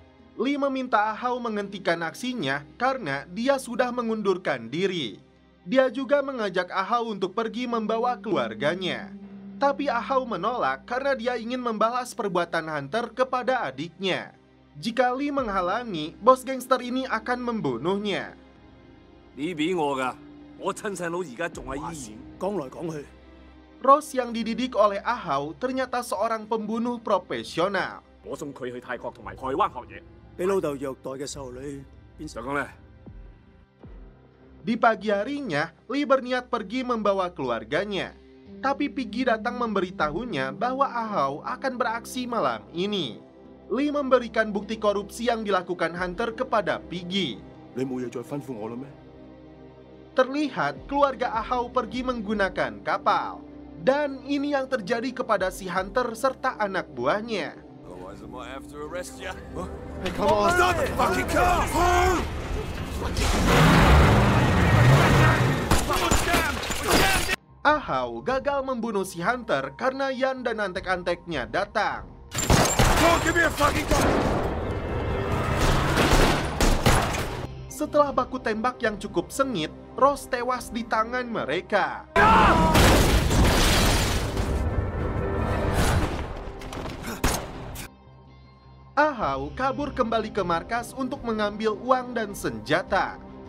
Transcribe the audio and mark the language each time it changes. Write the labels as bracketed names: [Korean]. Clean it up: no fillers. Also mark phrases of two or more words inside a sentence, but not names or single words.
[Indonesian] Lee meminta Ahau menghentikan aksinya karena dia sudah mengundurkan diri. Dia juga mengajak Ahau untuk pergi membawa keluarganya. Tapi Ahau menolak karena dia ingin membalas perbuatan Hunter kepada adiknya. Jika Lee menghalangi, bos gangster ini akan membunuhnya. [Cantonese] 你俾我噶，我親細佬而家仲喺醫院。講來講去， [Indonesian] Rose yang dididik oleh Ahau ternyata seorang pembunuh profesional. [Cantonese] 我送佢去泰國同埋台灣學嘢。俾老豆虐待嘅細路女變成就咁咧。 [Indonesian] Di pagi harinya, Lee berniat pergi membawa keluarganya. Tapi Piggy datang memberitahunya bahwa Ahau akan beraksi malam ini. Lee memberikan bukti korupsi yang dilakukan Hunter kepada Piggy. [Cantonese] 你冇嘢再吩咐我啦咩？ [Indonesian] Terlihat keluarga Ahau pergi menggunakan kapal. Dan ini yang terjadi kepada si Hunter serta anak buahnya. [English] Hey, come on! Stop the fucking car! [Indonesian] Ahau gagal membunuh si Hunter karena Yan dan antek-anteknya datang. [English] Give me a fucking gun! [Indonesian] Setelah baku tembak yang cukup sengit, Rose tewas di tangan mereka. Ahau kabur kembali ke markas untuk mengambil uang dan senjata.